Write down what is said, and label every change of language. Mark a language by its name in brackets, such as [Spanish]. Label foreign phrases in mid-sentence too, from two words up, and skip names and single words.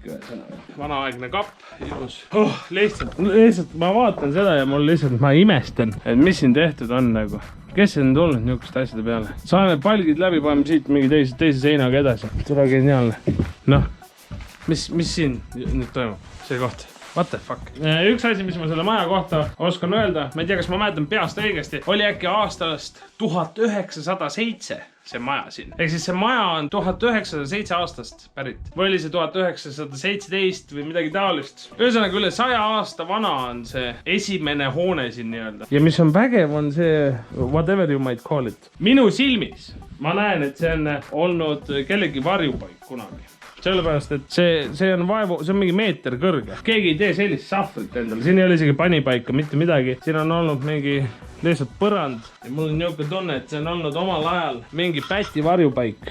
[Estonian] Vanaaegne kapp, ilus. Lihtsalt ma vaatan seda ja mul lihtsalt ma imestan, et mis siin tehtud on nagu. Kes on tulnud niisugust asjade peale? Saame palgid läbi, paneme siit mingi teise seinaga edasi. Tule geniaalne. Noh, mis siin nüüd toimub? See koht. [English] What the fuck? [Estonian] Üks asi, mis ma selle maja kohta oskan öelda, ma ei tea, kas ma mäletan peast õigesti, oli äkki aastast 1907 see maja siin. Ehk siis see maja on 1907 aastast pärit. Või oli see 1917 või midagi taolist. Ühesõnaga üle 100 aasta vana on see esimene hoone siin nii-öelda. Ja mis on vägev on see, [English] whatever you might call it. [Estonian] Minu silmis ma näen, et see on olnud kellegi varjupaik kunagi. Sellepärast, et see on mingi meeter kõrge. Keegi ei tee sellist sahvrit endale. Siin ei ole isegi panipaika, mitte midagi. Siin on olnud mingi lihtsalt põrand. Ja mul on niisugune tunne, et see on olnud omal ajal mingi päti varjupaik.